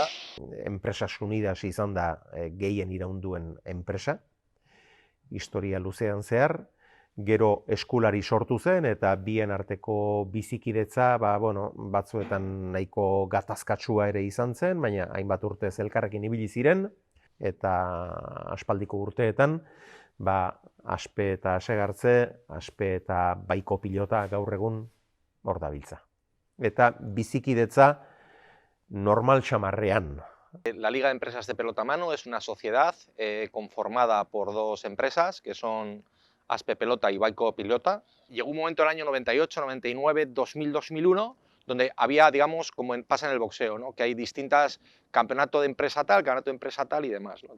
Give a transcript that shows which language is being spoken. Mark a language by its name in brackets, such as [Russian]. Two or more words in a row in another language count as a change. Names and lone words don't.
[Basque] Empresas Unidas izan da gehien iraunduen enpresa, historia luzean zehar, gero eskulari sortu zen eta bien arteko bizikidetza batzuetan nahiko gatazkatsua ere izan zen, baina hainbat urtez elkarrekin ibili ziren eta aspaldiko urteetan Aspe eta Asegartze, Aspe eta Baiko pilota gaur egun hor dabiltza. Eta bizikidetza normal xamarrean. [Spanish] La Liga de Empresas de Pelotamano es una sociedad conformada por dos empresas que son Aspe Pelota y Baiko Pilota. Llegó un momento en el año 98, 99, 2000, 2001, donde había, digamos, como pasa en el boxeo, ¿no? Que hay distintas campeonato de empresa tal y demás, ¿no?